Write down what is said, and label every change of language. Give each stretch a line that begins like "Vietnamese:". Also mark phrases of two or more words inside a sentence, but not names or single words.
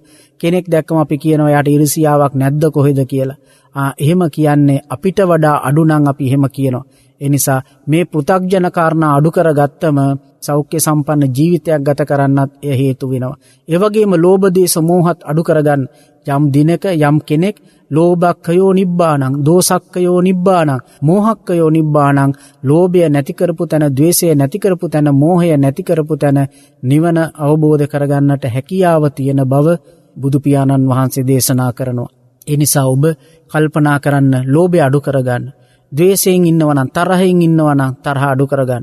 Sinhala: කෙනෙක් දැක්කම අපි කියනවා එයාට ඉරිසියාවක් නැද්ද කොහෙද කියලා. එහෙම කියන්නේ අපිට වඩා අඩු නම් අපි එහෙම කියනවා. ඒ නිසා මේ පෘථග්ජන කාරණා අඩු කරගත්තම සෞඛ්‍ය සම්පන්න ජීවිතයක් ගත කරන්නත් එය හේතු වෙනවා. ඒ වගේම ලෝභ දේශ මොහත් අඩු කරගන්න. යම් දිනක යම් කෙනෙක්
Pali: ලෝභක්ඛයෝ නිබ්බානං, දෝසක්ඛයෝ නිබ්බානං, මෝහක්ඛයෝ නිබ්බානං,
Sinhala: ලෝභය නැති කරපු තැන, ද්වේෂය නැති කරපු තැන, මෝහය නැති කරපු තැන නිවන අවබෝධ කරගන්නට හැකියාව තියෙන බව බුදු පියාණන් වහන්සේ දේශනා කරනවා. ඒ නිසා ඔබ කල්පනා කරන්න ලෝභය අඩු කරගන්න. ද්වේෂයෙන් ඉන්නවනම්, තරහෙන් ඉන්නවනම් තරහ අඩු කරගන්න.